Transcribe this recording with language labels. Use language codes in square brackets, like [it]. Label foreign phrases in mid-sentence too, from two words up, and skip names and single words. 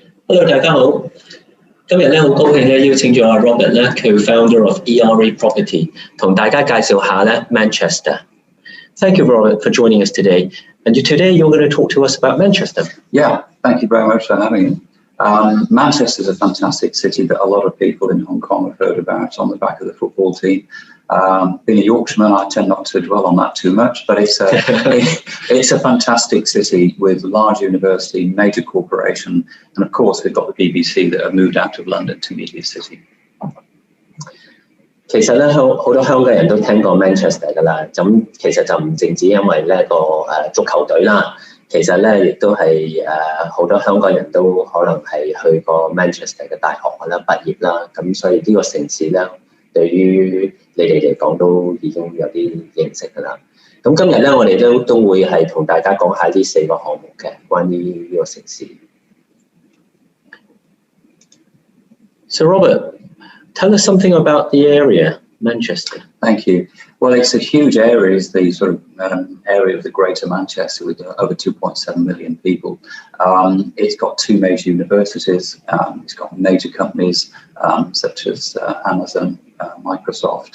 [yue] Hello， 大家好。今日咧好高興咧邀請咗阿 Robert 咧 ， [en] co-founder of ERE Property， [yue] 同大家介紹下咧 Manchester。 [en] Thank you, Robert, for joining us today. And today you're going to talk to us about Manchester. Yeah, thank you very much for having me. Manchester is a fantastic city that a lot of people in Hong Kong have heard about on the back of the football team. Being a Yorkshireman, I tend not to dwell on that too much, but it's a fantastic city with large university, major corporation, and of course we've got the BBC that have moved out of London to meet this city. [yue] 其實咧，好多香港人都聽過 Manchester 㗎啦。咁其實就唔淨止因為呢個足球隊啦，其實咧亦都係好多香港人都可能係去過 Manchester 嘅大學啦、畢業啦。咁所以呢個城市咧，對於你哋嚟講都已經有啲認識㗎啦。咁今日咧，我哋都會係同大家講下呢4個項目嘅關於呢個城市。 [en] So Robert, tell us something about the area, Manchester. Thank you. Well, it's a huge area. It's the sort of area of the Greater Manchester with over 2.7 million people. It's got 2 major universities. It's got major companies such as Amazon, Microsoft.